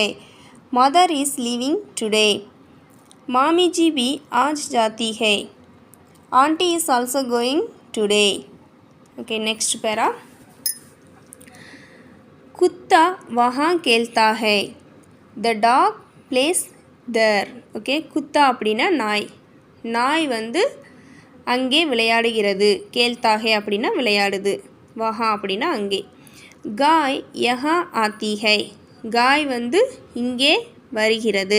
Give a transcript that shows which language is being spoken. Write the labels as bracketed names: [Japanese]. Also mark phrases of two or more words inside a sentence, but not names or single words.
[English] Mother is leaving today. [Hindi] मामी जी भी आज जाती है। [English] Aunty is also going today. Okay next para. [Hindi] कुत्ता वहाँ खेलता है। [English] The dog plays there. [Tamil] ஓகே குத்தா அப்படின்னா நாய். நாய் வந்து அங்கே விளையாடுகிறது. கேல்தாகே அப்படின்னா விளையாடுது. வஹா அப்படின்னா அங்கே. [Hindi] गाय यहाँ आती है. [Tamil] காய் வந்து இங்கே வருகிறது.